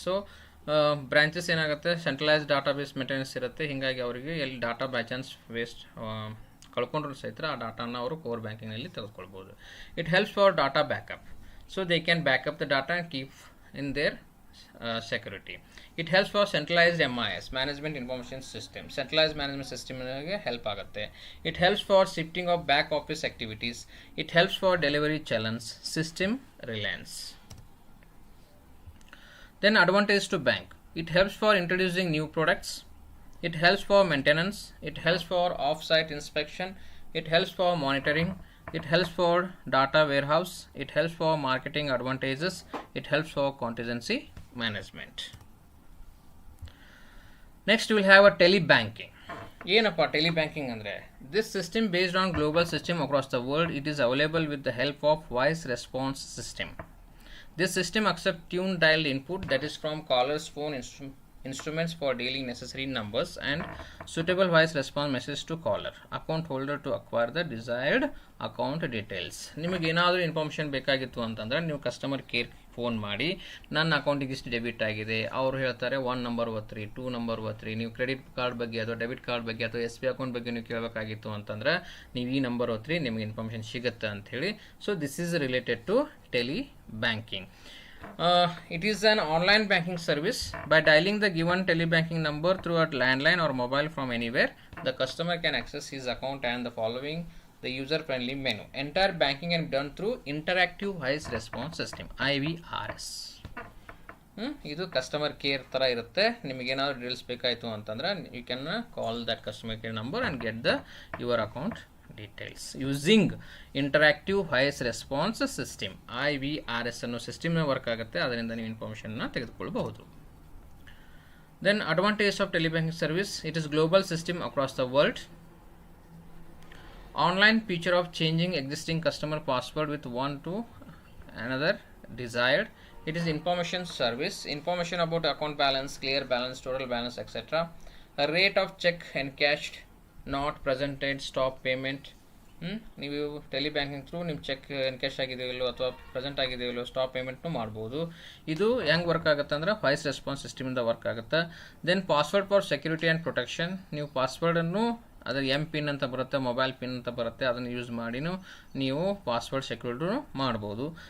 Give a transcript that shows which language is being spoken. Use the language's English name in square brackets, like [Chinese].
[Kannada] So branches ಏನಾಗುತ್ತೆ, centralised database maintenance ಇರುತ್ತೆ. ಹೀಗಾಗಿ ಅವರಿಗೆ ಎಲ್ಲಿ ಡಾಟಾ ಬೈ ಚಾನ್ಸ್ ವೇಸ್ಟ್ ಕಳ್ಕೊಂಡ್ರು ಸಹಿತ ಆ ಡಾಟಾನ ಅವರು ಕೋರ್ ಬ್ಯಾಂಕಿಂಗ್ನಲ್ಲಿ ತೆಗೆದುಕೊಳ್ಬೋದು. [English] It helps for data backup. So they can backup the data and keep in there security. It helps for centralized MIS, management information system. [Kannada] Centralized management system ಗೆ help ಆಗುತ್ತೆ. [English] It helps for shifting of back office activities. It helps for delivery challenge, system reliance. Then advantage to bank. It helps for introducing new products. It helps for maintenance. It helps for off-site inspection. It helps for monitoring. It helps for data warehouse. It helps for marketing advantages. It helps for contingency management. Next we will have a tele banking. [Kannada] ಏನಪ್ಪ tele banking ಅಂದರೆ, [English] this system based on global system across the world. It is available with the help of voice response system. This system accepts tune dialed input, that is from caller's phone instruments for dealing necessary numbers and suitable voice response message to caller, account holder to acquire the desired account details. [Kannada] ನಿಮಗೆ ಏನಾದರೂ information ಬೇಕಾಗಿತ್ತು ಅಂತಂದರೆ ನೀವು customer care phone ಮಾಡಿ ನನ್ನ ಅಕೌಂಟಿಗೆ ಇಷ್ಟು debit ಆಗಿದೆ, ಅವರು ಹೇಳ್ತಾರೆ 1 ನಂಬರ್ ಒತ್ತಿರಿ, 2 ನಂಬರ್ ಒತ್ತಿರಿ. ನೀವು ಕ್ರೆಡಿಟ್ ಕಾರ್ಡ್ ಬಗ್ಗೆ ಅಥವಾ ಡೆಬಿಟ್ ಕಾರ್ಡ್ ಬಗ್ಗೆ ಅಥವಾ SB ಅಕೌಂಟ್ ಬಗ್ಗೆ ನೀವು ಕೇಳಬೇಕಾಗಿತ್ತು ಅಂತಂದ್ರೆ ನೀವು ಈ ನಂಬರ್ ಒತ್ತಿರಿ, ನಿಮಗೆ ಇನ್ಫಾರ್ಮೇಷನ್ ಸಿಗುತ್ತೆ ಅಂಥೇಳಿ. [English] So this is related to telebanking. It is an online banking service. By dialing the given telebanking number through a landline or mobile from anywhere, the customer can access his account and the following the user-friendly menu. Entire banking can be done through Interactive Voice Response System (IVRS). [Kannada] ಇದು customer care ಥರ ಇರುತ್ತೆ. ನಿಮಗೇನಾದ್ರು details ಬೇಕಾಯಿತು ಅಂತಂದರೆ [English] you can call that customer care number and get the your account details using interactive voice response system [Kannada] IVRS ಅನ್ನೋ ಸಿಸ್ಟಮ್ನ work ಆಗುತ್ತೆ. ಅದರಿಂದ ನೀವು ಇನ್ಫಾರ್ಮೇಷನ್ನ ತೆಗೆದುಕೊಳ್ಳಬಹುದು. [English] Then advantage of telebanking service, it is global system across the world. Online feature of changing existing customer password with one to another desired. It is information service, information about account balance, clear balance, total balance, etc. A rate of check encashed, not presented, stop payment. [Kannada] ನೀವು ಟೆಲಿಬ್ಯಾಂಕಿಂಗ್ through ನಿಮ್ಮ check encash ಆಗಿದೆಯಲ್ಲೋ ಅಥವಾ present ಆಗಿದೆಯಲ್ಲೋ stop ಪೇಮೆಂಟ್ನು ಮಾಡ್ಬೋದು. ಇದು ಹೆಂಗೆ work ಆಗುತ್ತೆ ಅಂದರೆ voice response ಸಿಸ್ಟಮಿಂದ work ಆಗುತ್ತೆ. [English] then password for security and protection, [Kannada] ನೀವು ಪಾಸ್ವರ್ಡನ್ನು ಅದರ ಪಿನ್ ಅಂತ ಬರುತ್ತೆ, ಮೊಬೈಲ್ ಪಿನ್ ಅಂತ ಬರುತ್ತೆ, ಅದನ್ನು ಯೂಸ್ ಮಾಡಿನೂ ನೀವು ಪಾಸ್ವರ್ಡ್ ಸೆಕ್ಯೂರಿಟಿನೂ ಮಾಡ್ಬೋದು.